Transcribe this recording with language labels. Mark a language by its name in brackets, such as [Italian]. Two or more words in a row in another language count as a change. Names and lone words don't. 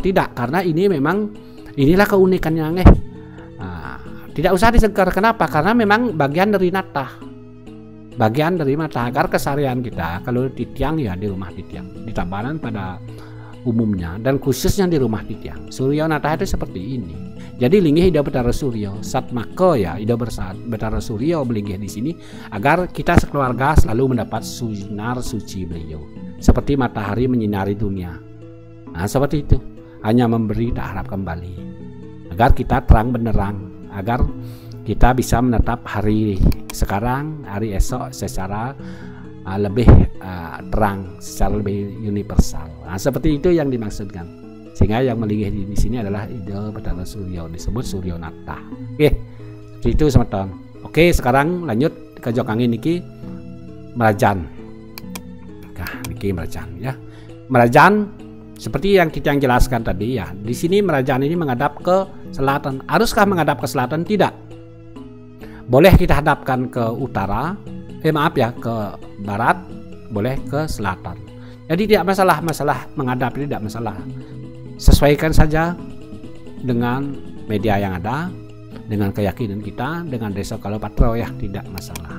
[Indonesian] Tidak, karena ini memang inilah keunikannya nggih. Nah, tidak usah disengkar. Kenapa? Karena memang bagian dari natah, bagian dari mata, agar keseharian kita kalau Titiang ya di rumah Titiang, di Tabanan pada umumnya dan khususnya di rumah Titiang, Surya Natah itu seperti ini. Jadi linggih Ida Betara Surya, Satmaka ya Ida Betara Surya belinggih di sini agar kita sekeluarga selalu mendapat sinar suci beliau, seperti matahari menyinari dunia. Nah seperti itu, hanya memberi tak harap kembali, agar kita terang benderang, agar kita bisa menetap hari sekarang, hari esok secara lebih terang, secara lebih universal. Nah seperti itu yang dimaksudkan. Sehingga yang melinggih di sini adalah Ida Betara Surya, disebut Surya Natah. Oke, seperti itu semeton. Oke, sekarang lanjut ke Jokangi niki Merajan. Nah, niki Merajan ya. Merajan seperti yang kita jelaskan tadi ya. Di sini Merajan ini menghadap ke selatan. Haruskah menghadap ke selatan? Tidak. Boleh kita hadapkan ke utara, ke barat, boleh ke selatan. Jadi tidak masalah menghadap ini tidak masalah. Sesuaikan saja dengan media yang ada, dengan keyakinan kita, dengan desa kalau patro ya, tidak masalah.